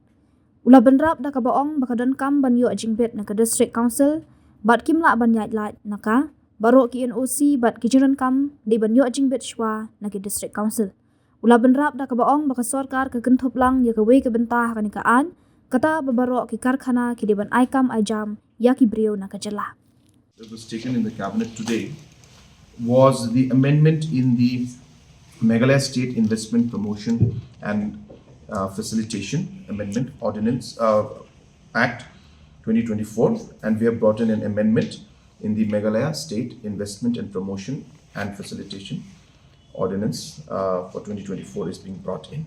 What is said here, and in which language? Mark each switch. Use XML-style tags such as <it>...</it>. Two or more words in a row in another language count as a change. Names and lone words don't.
<kha>Ula benrap da ka baong baka don kam ban yo jingbet na ka district council bat kimla ban yat lat naka baro ki NOC bat ki jiran kam di ban yo jingbet shwa na ki district council. Ula benrap da ka baong baka Sorkar ka kentup lang ya ka we ka bentah kanikaan kata babaro ki karkhana ki di ban aikam ajam ya ki brio na ka jela.</kha> <en>That was taken in the cabinet today was the amendment in the Meghalaya State Investment Promotion and Facilitation Amendment Ordinance Act 2024, and we have brought in an amendment in the Meghalaya State Investment and Promotion and Facilitation Ordinance for 2024 is being brought in.</en>